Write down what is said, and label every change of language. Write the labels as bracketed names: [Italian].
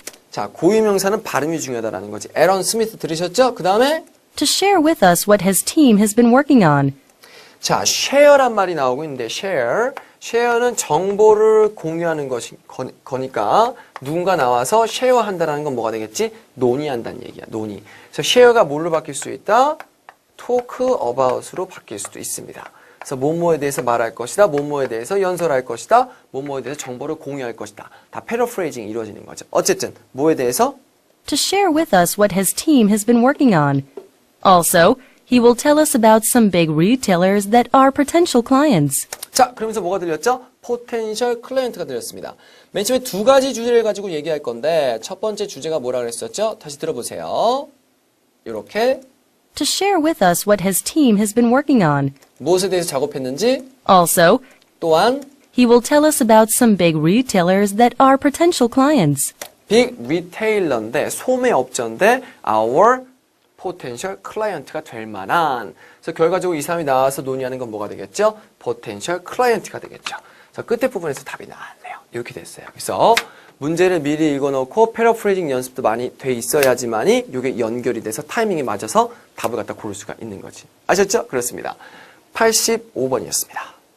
[Korean] 자, 고유명사는 발음이 중요하다라는 거지. 에런 스미스 들으셨죠? 그 다음에 [English] To share with us what his team has been working on. [Korean] 자, share란 말이 나오고 있는데 share는 정보를 공유하는 거니까 누군가 나와서 쉐어한다라는 건 뭐가 되겠지? 논의한다는 얘기야. 논의. 그래서 share가 뭘로 바뀔 수 있다? talk about으로 바뀔 수도 있습니다. 그래서 뭐뭐에 대해서 말할 것이다. 뭐뭐에 대해서 연설할 것이다. 뭐뭐에 대해서 정보를 공유할 것이다. 다 패러프레이징이 이루어지는 거죠. 어쨌든 뭐에 대해서? [English] To share with us what his team has been working on. Also, he will tell us about some big retailers that are potential clients. [Korean] 자, 그러면서 뭐가 들렸죠? 포텐셜 클라이언트가 들렸습니다. 맨 처음에 두 가지 주제를 가지고 얘기할 건데 첫 번째 주제가 뭐라 그랬었죠? 다시 들어보세요. 이렇게 [English] To share with us what his team has been working on. [Korean] 무엇에 대해서 작업했는지 [English] Also, [Korean] 또한 [English] he will tell us about some big retailers that are potential clients. [Korean] 빅 리테일러인데 소매업체인데 our potential client가 될 만한. 그래서 결과적으로 이 사람이 나와서 논의하는 건 뭐가 되겠죠? potential client가 되겠죠. 그래서 끝에 부분에서 답이 나왔네요. 이렇게 됐어요. 그래서 문제를 미리 읽어놓고 패러프레이징 연습도 많이 돼 있어야지만이 이게 연결이 돼서 타이밍이 맞아서 답을 갖다 고를 수가 있는 거지. 아셨죠? 그렇습니다. 85번이었습니다.